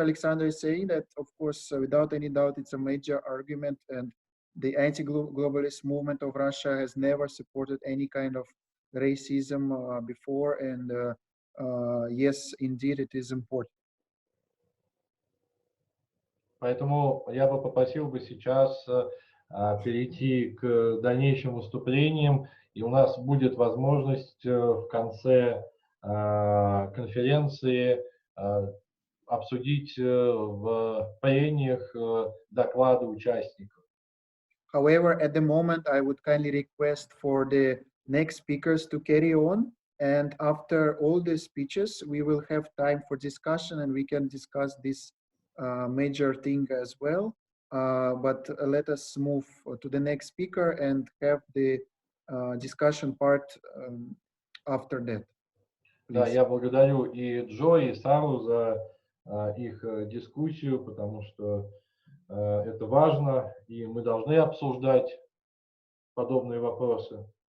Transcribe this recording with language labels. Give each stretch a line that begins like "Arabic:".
English: Alexander is saying, that of course, without any doubt, it's a major argument, and the anti-globalist movement of Russia has never supported any kind of racism before, and yes, indeed, it is important.
Russian: Поэтому я бы попросил бы сейчас перейти к дальнейшим выступлениям, и у нас будет возможность в конце конференции обсудить в прениях доклады участников.
English: However, at the moment, I would kindly request for the next speakers to carry on, and after all the speeches, we will have time for discussion, and we can discuss this major thing as well. But let us move to the next speaker and have the discussion part after that.
Russian: Да, я благодарю и Джо, и Сару за их дискуссию, потому что это важно, и мы должны обсуждать подобные вопросы.